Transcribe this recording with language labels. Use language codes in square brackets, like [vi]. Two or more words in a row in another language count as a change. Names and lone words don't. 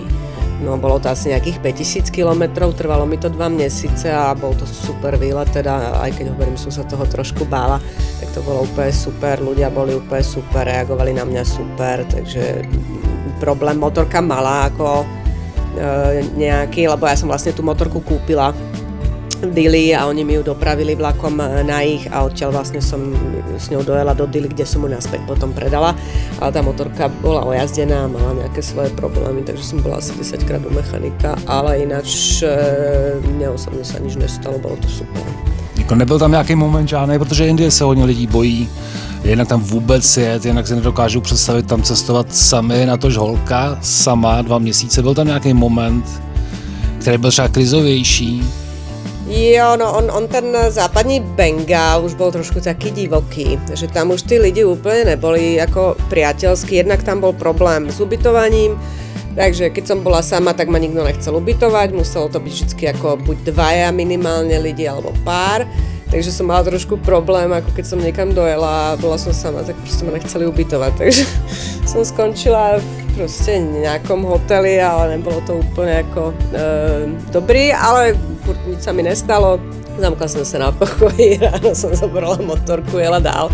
[sk] No, bolo to asi nejakých 5000 kilometrov, trvalo mi to 2 měsíce a bol to super výlet, teda aj keď hovorím, som sa toho trošku bála, tak to bolo úplne super, ľudia boli úplne super, reagovali na mňa super, takže problém motorka mala ako nejaký, lebo ja som vlastne tú motorku kúpila v Dili a oni mi ju dopravili vlakom na ich a odtiaľ vlastne som s ňou dojela do Dili, kde som ju naspäť potom predala. Ale tá motorka bola ojazdená, mala nejaké svoje problémy, takže som bola asi 10-krát u mechanika, ale ináč mne osobne sa nič nestalo, bolo to super. [cs] Jako nebyl tam nějaký moment žádný, protože Indie se hodně lidí bojí, jednak tam vůbec jet, jinak si nedokážu představit tam cestovat sami, natož holka sama 2 měsíce. Byl tam nějaký moment, který byl třeba krizovější? [sk] Jo, no on ten západní Bengál už bol trošku taký divoký, že tam už tí lidi úplne neboli ako priateľskí, jednak tam bol problém s ubytovaním, takže keď som bola sama, tak ma nikto nechcel ubytovať, muselo to byť vždy ako buď 2 minimálne lidi alebo pár, takže som mala trošku problém, ako keď som niekam dojela a bola som sama, tak proste ma nechceli ubytovať, takže som skončila proste v nejakom hoteli, ale nebolo to úplne ako dobrý, ale furt nič sa mi nestalo, zamkla som sa na pokoji, ráno som zobrala motorku, jela dál.